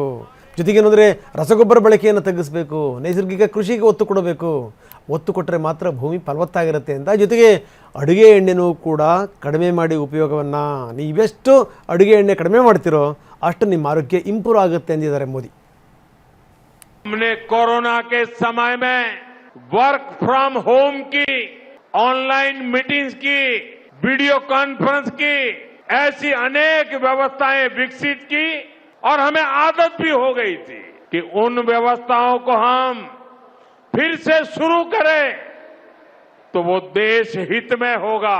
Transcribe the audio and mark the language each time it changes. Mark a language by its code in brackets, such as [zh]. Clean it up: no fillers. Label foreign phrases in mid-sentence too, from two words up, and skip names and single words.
[kn] ಜೊತೆಗೇನೆಂದರೆ ರಸಗೊಬ್ಬರ ಬಳಕೆಯನ್ನು ತಗ್ಗಿಸಬೇಕು. ನೈಸರ್ಗಿಕ ಕೃಷಿಗೆ ಒತ್ತು ಕೊಡಬೇಕು. ಒತ್ತು ಕೊಟ್ಟರೆ ಮಾತ್ರ ಭೂಮಿ ಫಲವತ್ತಾಗಿರುತ್ತೆ ಅಂತ. ಜೊತೆಗೆ ಅಡುಗೆ ಎಣ್ಣೆನೂ ಕೂಡ ಕಡಿಮೆ ಮಾಡಿ ಉಪಯೋಗವನ್ನು, ನೀವೆಷ್ಟು ಅಡುಗೆ ಎಣ್ಣೆ ಕಡಿಮೆ ಮಾಡ್ತೀರೋ ಅಷ್ಟು ನಿಮ್ಮ ಆರೋಗ್ಯ ಇಂಪ್ರೂವ್ ಆಗುತ್ತೆ ಎಂದಿದ್ದಾರೆ ಮೋದಿ. [hi] हमने कोरोना के समय में [en] work from home [hi] की, [en] online meetings [hi] की, [en] video conference [hi] की, ऐसी अनेक व्यवस्थाएं विकसित की और हमें आदत भी हो गई थी कि उन व्यवस्थाओं को हम फिर से शुरू करें तो वो देश हित में होगा।